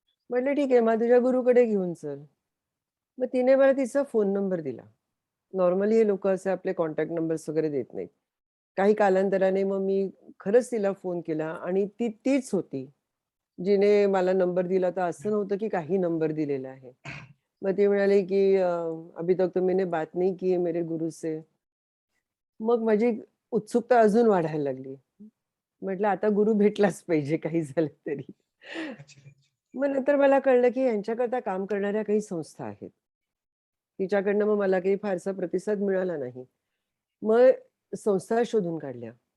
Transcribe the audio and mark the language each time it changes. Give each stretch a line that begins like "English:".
Marathi: म्हटलं, "ठीक आहे, मग तुझ्या गुरुकडे घेऊन चल." मग तिने मला तिचा फोन नंबर दिला. नॉर्मली हे लोकं असे आपले कॉन्टॅक्ट नंबर्स वगैरे देत नाहीत. काही कालांतराने मग मी खरंच तिला फोन केला आणि ती तीच होती, जिने मला नंबर दिला. तर असं नव्हतं की काही नंबर दिलेला आहे. मग ती म्हणाली, की
Hindi: "अभी तक तो मैंने बात नहीं की है मेरे गुरु से."
Marathi: मग माझी उत्सुकता अजून वाढायला लागली. म्हटलं आता गुरु भेटलाच पाहिजे काही झालं तरी. अच्छा. मग नंतर मला कळलं, की यांच्याकरता काम करणाऱ्या काही संस्था आहेत. तिच्याकडनं मग मला काही फारसा प्रतिसाद मिळाला नाही. मग संस्था शोधून काढल्या.